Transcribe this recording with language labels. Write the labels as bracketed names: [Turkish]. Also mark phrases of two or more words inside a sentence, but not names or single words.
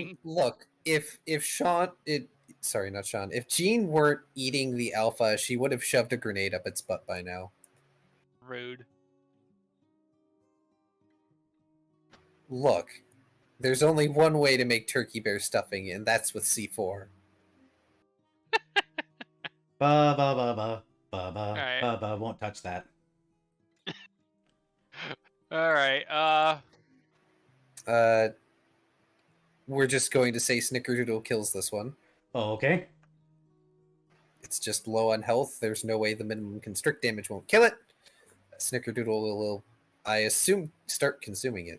[English] mean, look, if Sean sorry, not Sean, if Jean weren't eating the alpha, she would have shoved a grenade up its butt by now. Rude. Look, there's only one way to make turkey bear stuffing, and that's with C4. Ba ba ba ba ba ba Alright. ba ba. Won't touch that. All right. We're just going to say Snickerdoodle kills this one. Oh, okay. It's just low on health. There's no way the minimum constrict damage won't kill it. Snickerdoodle will, I assume, start consuming it.